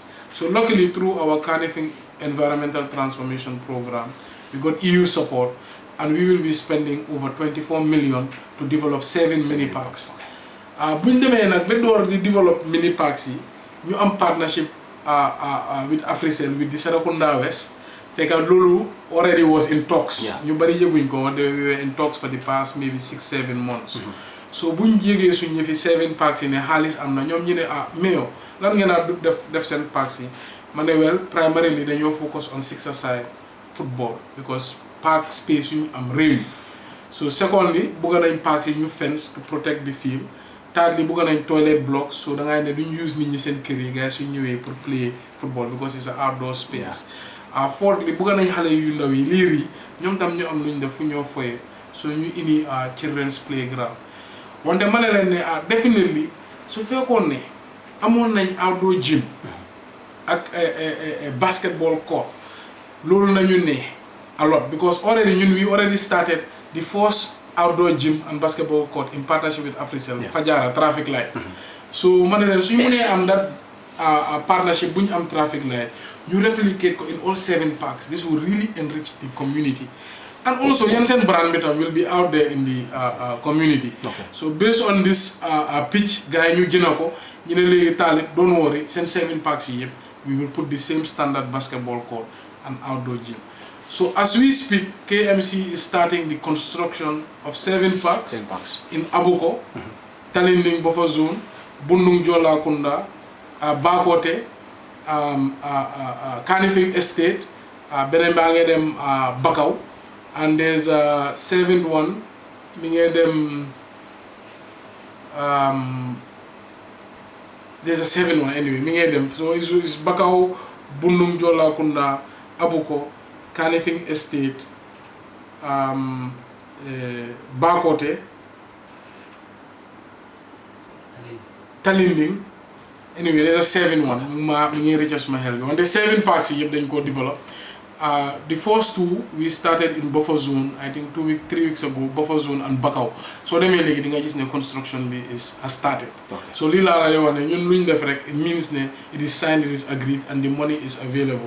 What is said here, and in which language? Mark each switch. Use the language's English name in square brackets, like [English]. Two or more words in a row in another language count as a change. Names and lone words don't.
[English] So luckily through our Carnifing Environmental Transformation Program, we got EU support, and we will be spending over 24 million to develop 7 mini parks. When we develop mini parks, we have partnership with Africell, with the Serekunda West. [Wolof] fekk loolu [English] already was in talks. [Wolof] ñu bari yëguñ ko [English] they were in talks for the past maybe 6-7 months. [Wolof] so buñ yégee suñ ñi fi 7 parks yi ne xaalis am na ñoom ñu ne mais lan ngeen a def seen parks yi ma ne [English] well primarily [Wolof] dañoo [English] focus on six-a-side football because park space [Wolof] yu ñu am réew. [English] so secondly [Wolof] bëgg nañ [English] parks [Wolof] yi ñu [English] fence to protect the field. [Wolof] thirdly bëgg nañ [English] toilet blocks [Wolof] so da ngay ne duñ use nit ñi seen kër yi gars suñ ñëwee pour [English] play football because it's an outdoor space. [Wolof] fourthly bëgg nañ xale yu ndaw yi liir yi ñoom tam ñu am luñ def fu ñoo foyee so ñu indi [English] children's playground [Wolof] wante ma ne leen ne definitely su fekkoon ne amoon nañ [English] outdoor gym [Wolof] ak [English] basketball court [Wolof] loolu nañu ne [English] a lot because already we already started the first outdoor gym and basketball court in partnership with Africell Fajara traffic light. [Wolof] so ma ne leen suñu mënee am [English] that partnership [Wolof] bu ñu am [English] traffic light [Wolof] ñu replicate ko [English] in all 7 parks. This will really enrich the community and also Jensen brand bitam will be out there in the community. So based on this pitch guy [Wolof] ñu jëna ko ñu ne léegi Talib [English] don't worry [Wolof] seen 7 parks yi yëpp [English] we will put the same standard basketball court and outdoor gym. So as we speak, KMC is starting the construction of 7 parks in Abuko, Talinding Buffer Zone, Bundung Jola Kunda, Bakote, Kanifing Estate, Benembangedem Bakau, and there's a 7th one, there's a 7th one anyway, so it's Bakau, Bundung Jola Kunda, Abuko, Kanifing Estate, Bakote, Talinding. Anyway, there's a 7th one. On the 7 parks, you then go develop. The first 2 we started in buffer zone. I think 3 weeks ago. Buffer zone and Bakau. So they may the construction has started. So Lila it means it is signed, it is agreed, and the money is available.